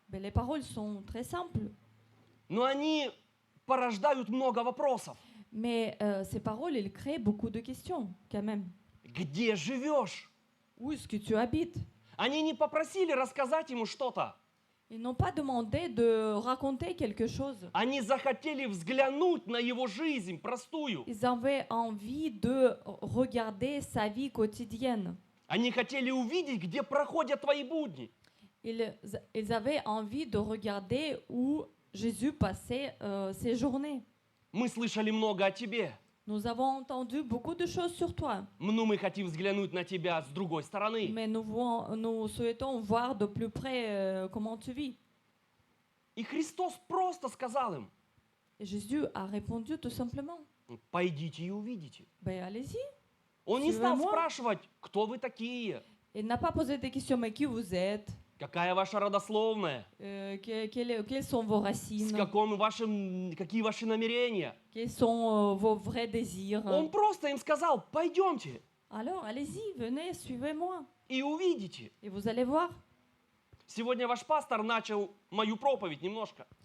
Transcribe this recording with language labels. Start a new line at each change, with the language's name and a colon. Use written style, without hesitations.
French: Ben, les paroles sont très simples,
Russian: но они порождают много вопросов.
French: mais ces paroles, elles créent beaucoup de questions quand même.
Russian: Где живешь?
French: Où est-ce que tu habites?
Russian: Они не попросили рассказать ему что-то.
French: Ils n'ont pas demandé de raconter quelque chose.
Russian: Они захотели взглянуть на его жизнь простую.
French: Ils avaient envie de regarder sa vie quotidienne.
Russian: Они хотели увидеть, где проходят твои будни.
French: Ils avaient envie de regarder où Jésus passait ses journées.
Russian: Мы слышали много о тебе,
French: Nous avons entendu beaucoup de choses sur toi,
Russian: но мы хотим взглянуть на тебя с другой стороны.
French: mais nous souhaitons voir de plus près comment tu vis.
Russian: И Христос просто сказал им,
French: Et Jésus a répondu tout simplement,
Russian: пойдите и увидите.
French: ben allez-y.
Russian: Он не стал
French: Suivez-moi.
Russian: спрашивать, кто вы такие,
French: Il n'a pas posé des questions, mais qui vous êtes,
Russian: какая ваша родословная,
French: quelles sont vos racines,
Russian: какие ваши намерения.
French: quels sont vos vrais désirs.
Russian: Он просто им сказал, пойдемте
French: Alors, allez-y, venez, suivez-moi.
Russian: и увидите.
French: Et vous allez voir.
Russian: Сегодня ваш пастор начал мою проповедь немножко.